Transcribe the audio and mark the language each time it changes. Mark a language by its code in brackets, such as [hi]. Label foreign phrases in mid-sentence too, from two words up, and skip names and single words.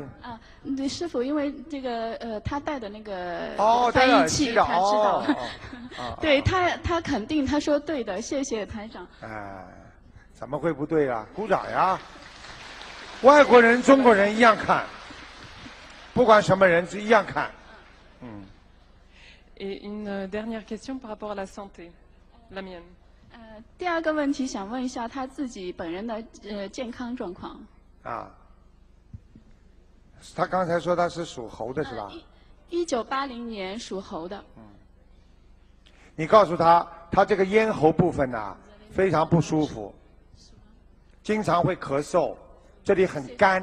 [zh] 对，师父，因为这个他带的那个翻译器，他知道。对他肯定，他说对的，谢谢台长。怎么会不对啊？鼓掌呀！外国人、中国人一样看，不管什么人是一样看。 [fr] Et une dernière question par rapport à la santé, la mienne. [zh] 第二个问题想问一下他自己本人的健康状况。他刚才说他是属猴的是吧？1980年属猴的。你告诉他，他这个咽喉部分呢非常不舒服，经常会咳嗽，这里很干。